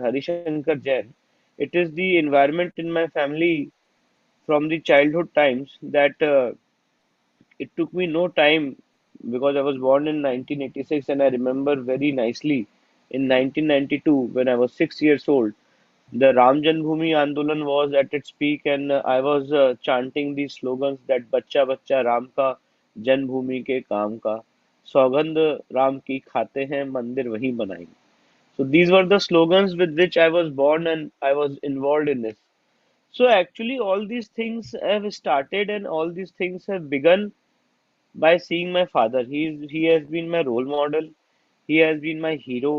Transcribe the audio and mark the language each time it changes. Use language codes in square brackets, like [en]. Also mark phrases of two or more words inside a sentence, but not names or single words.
[en] Harishankar Jain, it is the environment in my family from the childhood times that it took me no time because I was born in 1986 and I remember very nicely in 1992 when I was 6 years old. The Ram Janmabhoomi Andolan was at its peak, and I was chanting these slogans that [hi] "बच्चा बच्चा राम का जन्मभूमि के काम का, सौगंध राम की खाते हैं, मंदिर वहीं बनाएंगे." [en] So these were the slogans with which I was born, and I was involved in this. So actually, all these things have started, and all these things have begun by seeing my father. He has been my role model. He has been my hero.